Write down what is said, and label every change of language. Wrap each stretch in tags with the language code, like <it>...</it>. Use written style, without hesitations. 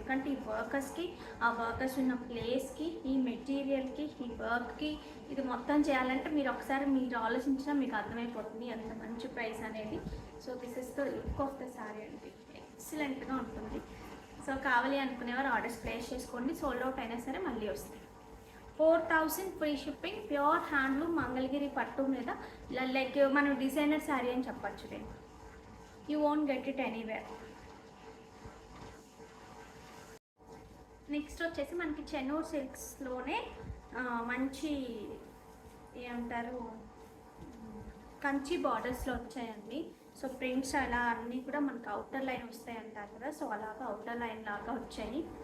<te>ఎందుకంటే ఈ వర్కర్స్కి, ఆ వర్కర్స్ ఉన్న ప్లేస్కి, ఈ మెటీరియల్కి, ఈ వర్క్కి ఇది మొత్తం చేయాలంటే మీరు ఒకసారి మీరు ఆలోచించినా మీకు అర్థమైపోతుంది ఎంత మంచి ప్రైస్ అనేది.</te> <en>So this is the look of the sari అండి.</en> <te>ఎక్సలెంట్గా ఉంటుంది. సో కావాలి అనుకునేవారు ఆర్డర్స్ ప్లేస్ చేసుకోండి. సోల్డ్ అవుట్ అయినా సరే మళ్ళీ వస్తాయి. 4000 free shipping, pure handloom Mangalagiri పట్టు మీద లైక్ మనం డిజైనర్ శారీ అని చెప్పచ్చు. నేను</te> <en>you won't get it anywhere.</en> <te>Next వచ్చేసి మనకి చెన్నూరు సిల్క్స్లోనే మంచి ఏమంటారు కంచి బార్డర్స్లో వచ్చాయండి. సో ప్రింట్స్ అలా అన్నీ కూడా మనకి అవుటర్ లైన్ వస్తాయి అంటారు కదా, సో అలాగా అవుటర్ లైన్ లాగా వచ్చాయి.</te>